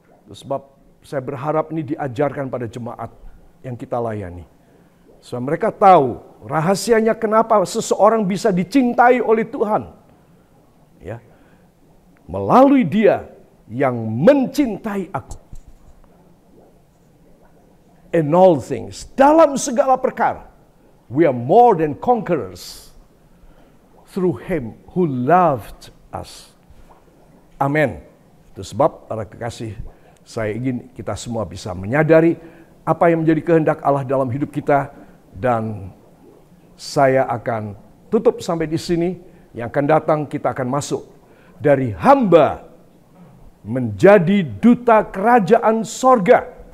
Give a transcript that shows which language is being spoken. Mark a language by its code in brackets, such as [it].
[id] Sebab saya berharap ini diajarkan pada jemaat yang kita layani. So, mereka tahu rahasianya kenapa seseorang bisa dicintai oleh Tuhan. Ya. Melalui Dia yang mencintai aku. [en] in all things, [id] dalam segala perkara, [en] we are more than conquerors through Him who loved us. [id] Amin. Itu sebab para kekasih, saya ingin kita semua bisa menyadari apa yang menjadi kehendak Allah dalam hidup kita, dan saya akan tutup sampai di sini. Yang akan datang kita akan masuk dari hamba menjadi duta kerajaan sorga.